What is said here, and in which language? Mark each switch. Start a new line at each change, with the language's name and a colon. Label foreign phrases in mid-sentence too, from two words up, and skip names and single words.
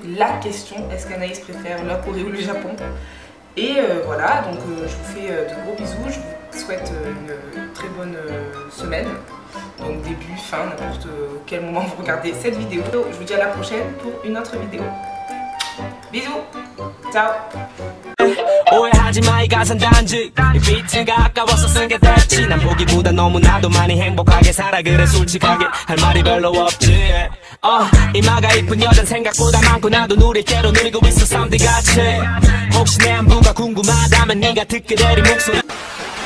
French: La question, est-ce qu'Anaïs préfère la Corée ou le Japon? Et voilà, donc je vous fais de gros bisous, je vous souhaite une très bonne semaine. Donc début, fin, n'importe quel moment vous regardez cette vidéo. Je vous dis à la prochaine pour une autre vidéo. Bisous, ciao.
Korean: 오해하지 마 이 가사는 단지 이 비트가 아까워서 쓴 게 됐지 난 보기보다 너무나도 많이 행복하게 살아 그래 솔직하게 할 말이 별로 없지 이마가 이쁜 여잔 생각보다 많고 나도 누릴 대로 누리고 있어 썸디 같이 혹시 내 안부가 궁금하다면 네가 듣게 될 이 목소리